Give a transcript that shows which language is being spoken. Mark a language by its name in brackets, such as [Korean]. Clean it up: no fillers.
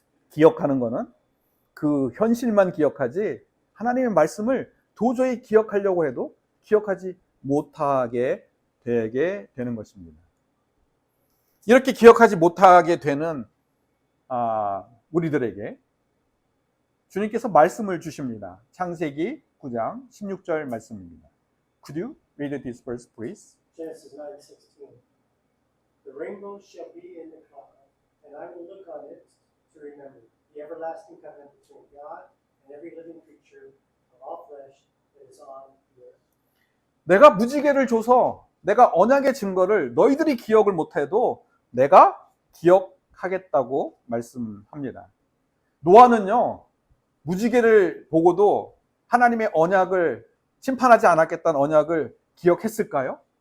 [Korean] 기억하는 것은 그 현실만 기억하지 하나님의 말씀을 도저히 기억하려고 해도 기억하지 못하게 되게 되는 것입니다. 이렇게 기억하지 못하게 되는 우리들에게 주님께서 말씀을 주십니다. 창세기 9장 16절 말씀입니다. [English] Could you read this verse, please? Genesis 9:16. The rainbow shall be in the cloud, and I will look on it to remember the everlasting covenant between God and every living creature of all flesh that is on the earth. [Korean] 내가 무지개를 줘서 내가 언약의 증거를 너희들이 기억을 못해도 내가 기억하겠다고 말씀합니다. 노아는요, 무지개를 보고도 하나님의 언약을, 심판하지 않았겠다는 언약을 기억했을까요?